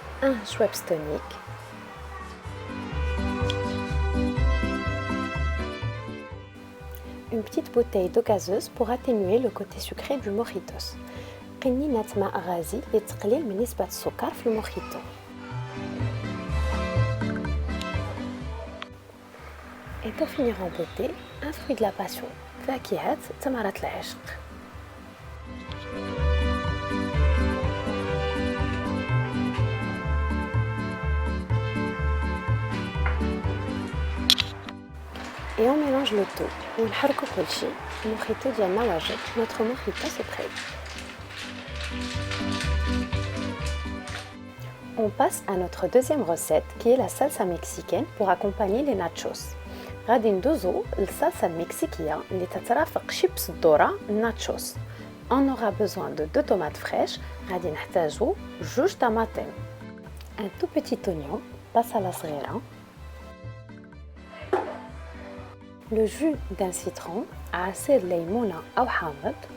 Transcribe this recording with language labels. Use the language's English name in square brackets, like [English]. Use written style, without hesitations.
[French] Un Schweppes tonic, une petite bouteille d'eau gazeuse pour atténuer le côté sucré du mojitos. [Arabic] قنينة ماء غازي لتقليل من نسبة السكر في الموخيتو. [French] Et pour finir en beauté, un fruit de la passion, [Arabic] فاكهة تمرة العشق. [French] Et on mélange le tout. [Arabic] ونحركو كلشي. الموخيتو ديالنا واجد. [French] Notre mojito c'est prêt. On passe à notre deuxième recette qui est la salsa mexicaine pour accompagner les nachos. [Arabic] غادي ندوزو للصلصة المكسيكية اللي تترافق شيبس الذرة الناتشوس. [French] On aura besoin de 2 tomates fraîches. [Arabic] غادي نحتاجو 2 طماطم. [French] Un tout petit oignon, [Arabic] بصلة صغيرة. [French] Le jus d'un citron, [Arabic] عصير ليمونة أو حامض.